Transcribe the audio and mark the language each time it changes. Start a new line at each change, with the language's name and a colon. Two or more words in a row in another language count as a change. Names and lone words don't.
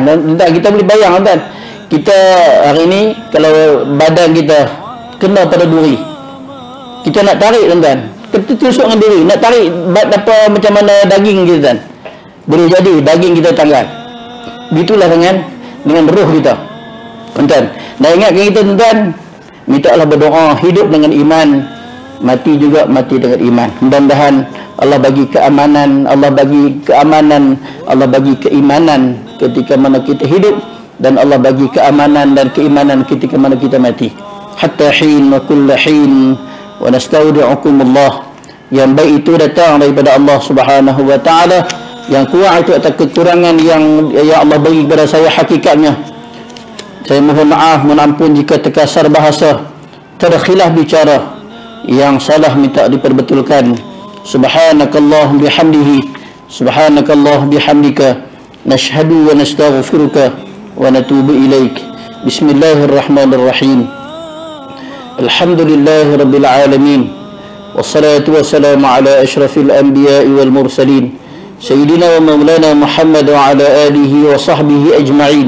Malay: Dan kita boleh bayang, kan? Kita hari ini kalau badan kita kena pada duri, kita nak tarik, tuan-tuan, kita tusuk dengan duri, nak tarik macam mana daging kita, tuan, boleh jadi daging kita tanggal. Begitulah dengan roh kita, tuan-tuan. Dan ingatkan kita, tuan-tuan, mintalah berdoa hidup dengan iman, mati juga mati dengan iman. Mudah-mudahan Allah bagi keamanan, Allah bagi keamanan, Allah bagi keimanan ketika mana kita hidup, dan Allah bagi keamanan dan keimanan ketika mana kita mati.
Arabic: حتى حين وكل حين ونستودعكم الله.
Malay: Yang baik itu datang daripada Allah
Arabic: سبحانه وتعالى,
Malay: yang kurang itu atas kekurangan yang Allah bagi kepada saya hakikatnya. Saya mohon maaf, mohon ampun jika terkasar bahasa, terkhilaf bicara, yang salah minta diperbetulkan.
Arabic: سبحانك الله بحمده، سبحانك الله بحمدك، نشهد ونستغفرك ونتوب إليك. بسم الله الرحمن الرحيم. الحمد لله رب العالمين. والصلاة والسلام على أشرف الأنبياء والمرسلين، سيدنا ومولانا محمد وعلى آله وصحبه أجمعين.